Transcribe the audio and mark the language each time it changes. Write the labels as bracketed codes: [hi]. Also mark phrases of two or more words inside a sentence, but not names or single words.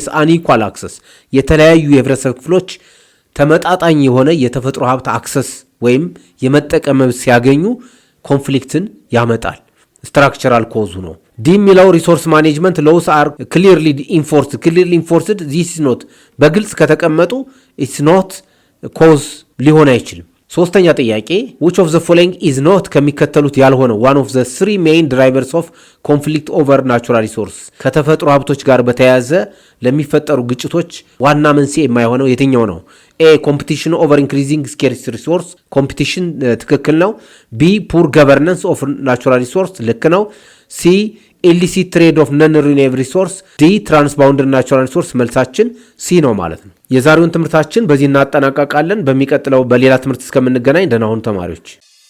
[en] unequal access፣ [am] የተለያዩ የህብረተሰብ ክፍሎች ተመጣጣኝ የሆነ የተፈጥሮ ሀብት አክሰስ ወይም የመጠቀም መብት ሲያገኙ ኮንፍሊክትን ያመጣል። ስትራክቸራል ኮዙ ነው። ዲ የሚለው [en] resource management laws are clearly enforced this is not፣ [am] በግልጽ ከተቀመጡ [en] it's not cause [am] ሊሆን አይችልም። ሶስተኛ ጥያቄ [en] which of the following is not [am] ከሚከተሉት ያልሆነው [en] one of the three main drivers of conflict over natural resources፣ [am] ከተፈጥሮ ሀብቶች ጋር በተያያዘ ለሚፈጠሩ ግጭቶች ዋና መንስኤ የማይሆነው የትኛው ነው? ኤ [en] competition over increasing scarce resource፣ [am] ኮምፒቲሽን ትክክል ነው። ቢ [en] poor governance of natural resource [am] ልክ ነው። ሲ [en] illicit trade of non-renewable resource፣ [am] ዲ [en] transboundary natural resource። [am] መልሳችን ሲ ነው ማለት ነው። የዛሬውን ትምህርታችን በዚህ እናጠናቀቃለን። በሚቀጥለው በሌላ ትምህርት እስከምንገናኝ ደህና ሁኑ ተማሪዎች።